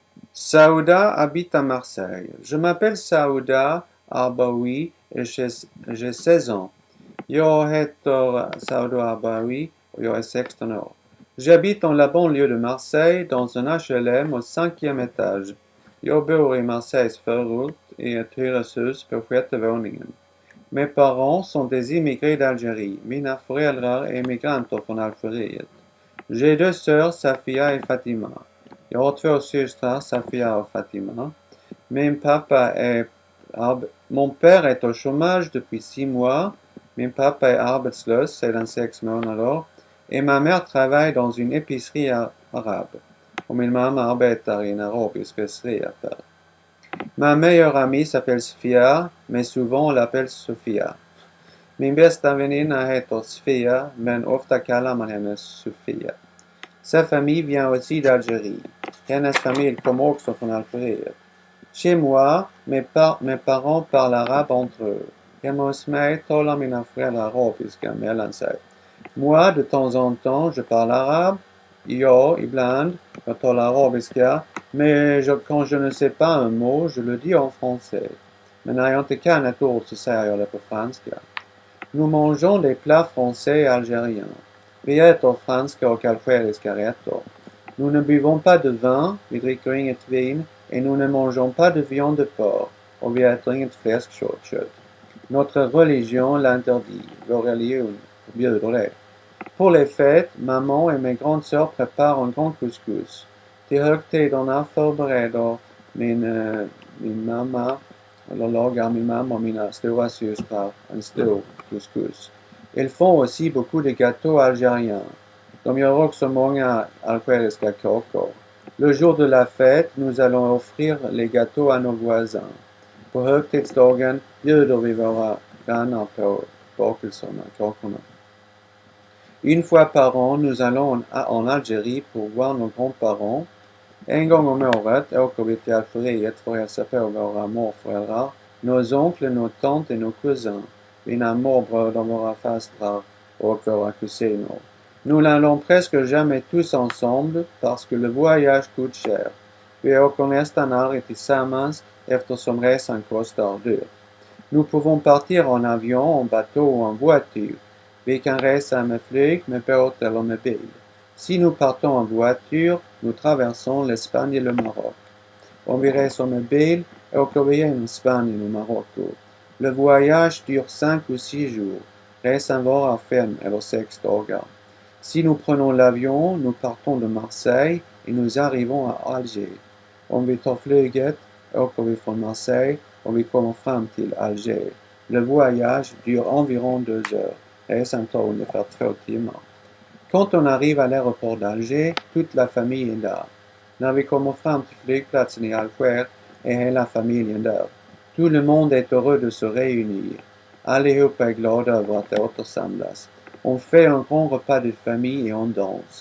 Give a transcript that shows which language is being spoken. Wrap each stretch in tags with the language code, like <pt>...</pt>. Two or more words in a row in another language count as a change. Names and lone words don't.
<fr>Saouda habite à Marseille. Je m'appelle Saouda Arbaoui et j'ai 16 ans.</fr> <sv>Jag heter Saouda Arbaoui och jag är 16 år.</sv> <fr>J'habite dans la banlieue de Marseille dans un HLM au 5e étage.</fr> <sv>Jag bor i Marseilles förort i ett hyreshus på 6:e våningen.</sv> <fr>Mes parents sont des immigrés d'Algérie.</fr> <sv>Mina föräldrar är immigranter från Algeriet.</sv> <fr>J'ai deux sœurs, Safia et Fatima.</fr> <sv>Jag har två systrar, Safia och Fatima.</sv> <fr>Mon père est au chômage depuis 6 mois.</fr> <sv>Min pappa är arbetslös sedan 6 månader.</sv> <fr>Et ma mère travaille dans une épicerie arabe.</fr> <sv>Och min mamma arbetar i en arabisk speceriaffär.</sv> <fr>Ma meilleure amie s'appelle Sofia, mais souvent on l'appelle Sofia.</fr> <sv>Min bästa väninna heter Sofia, men ofta kallar man henne Sofia.</sv> <fr>Sa famille vient aussi d'Algérie.</fr> <sv>Hennes famille kommer också från Algeriet.</sv> <fr>Chez moi, mes parents parlent arabe entre eux.</fr> <sv>Hemma hos mig talar mina föräldrar arabiska mellan sig.</sv> <fr>Moi, de temps en temps, je parle arabe.</fr> <sv>Jag, ibland, jag talar arabiska.</sv> <fr>Mais quand je ne sais pas un mot, je le dis en français.</fr> <sv>Men när jag inte kan ett ord så säger jag det på franska.</sv> <fr>Nous mangeons des plats français et algériens.</fr> <sv>Vi äter franska och algeriska rätter.</sv> <fr>Nous ne buvons pas de vin,</fr> <sv>vi dricker inget vin,</sv> <fr>et nous ne mangeons pas de viande de porc,</fr> <sv>och vi äter inget fläskkött.</sv> <fr>Notre religion l'interdit,</fr> <sv>vår religion förbjuder det.</sv> <fr>Pour les fêtes, maman et mes grandes sœurs préparent un grand couscous.</fr> <sv>Till högtiderna förbereder min mamma, eller lagar min mamma och mina stora systrar en stor couscous.</sv> <fr>Ils font aussi beaucoup de gâteaux algériens.</fr> <sv>De gör också många algeriska kakor.</sv> <fr>Le jour de la fête, nous allons offrir les gâteaux à nos voisins.</fr> <sv>På högtidsdagen bjuder vi våra grannar på bakelserna, kakorna.</sv> <fr>Une fois par an, nous allons en Algérie pour voir nos grands-parents.</fr> <sv>En gång om året åker vi till Algeriet för att hälsa på våra morföräldrar,</sv> <fr>nos oncles, nos tantes et nos cousins,</fr> <sv>mina morbröder, våra fastrar och våra kusiner.</sv> <fr>Nous n'allons presque jamais tous ensemble parce que le voyage coûte cher.</fr> <sv>Vi åker nästan aldrig tillsammans eftersom resan kostar dyrt.</sv> <fr>Nous pouvons partir en avion, en bateau ou en voiture.</fr> <sv>Vi kan resa med flyg, med båt eller med bil.</sv> <fr>Si nous partons en voiture, nous traversons l'Espagne et le Maroc.</fr> <sv>Om vi reser med bil, åker vi genom Spanien och Marocko.</sv> <fr>Le voyage dure 5 ou 6 jours.</fr> <sv>Resan varar 5 eller 6 dagar.</sv> <fr>Si nous prenons l'avion, nous partons de Marseille et nous arrivons à Alger.</fr> <sv>Om vi tar flyget, åker vi från Marseille och vi kommer fram till Alger.</sv> <fr>Le voyage dure environ 2 heures.</fr> <sv>Resan tar ungefär 2 timmar.</sv> <fr>Quand on arrive à l'aéroport d'Alger, toute la famille est là.</fr> <sv>När vi kommer fram till flygplatsen i Alger är hela familjen där.</sv> <fr>Tout le monde est heureux de se réunir.</fr> <sv>Allihopa är glada över att återsamlas.</sv> <fr>On fait un grand repas de famille et on danse.</fr>